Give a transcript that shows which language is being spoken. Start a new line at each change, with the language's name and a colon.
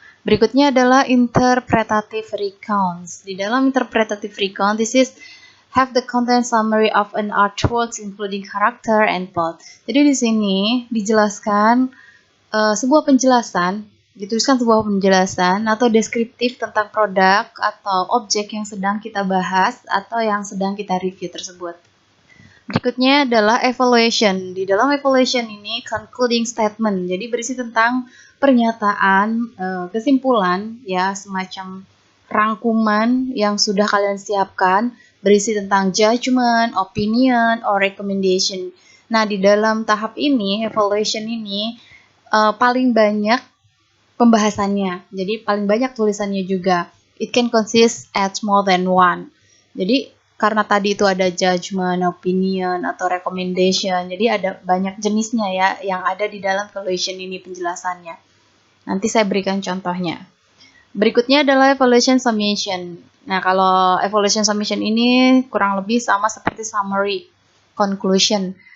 Indonesian: Berikutnya adalah interpretative recounts. Di dalam
English: interpretative recount, this is have the content summary of an artwork including character and plot.
Indonesian: Jadi di sini dijelaskan sebuah penjelasan, dituliskan sebuah penjelasan atau deskriptif tentang produk atau objek yang sedang kita bahas atau yang sedang kita review tersebut. Berikutnya adalah evaluation. Di dalam evaluation ini concluding statement. Jadi berisi tentang pernyataan, kesimpulan, ya semacam rangkuman yang sudah kalian siapkan, berisi tentang
English: judgment, opinion, or recommendation.
Indonesian: Nah, di dalam tahap ini, evaluation ini paling banyak pembahasannya. Jadi paling banyak tulisannya juga.
English: It can consist at more than one.
Indonesian: Jadi karena tadi itu ada judgment, opinion, atau recommendation. Jadi ada banyak jenisnya ya yang ada di dalam evaluation ini penjelasannya. Nanti saya berikan contohnya. Berikutnya adalah evaluation summation. Nah, kalau evaluation summation ini kurang lebih sama seperti summary, conclusion.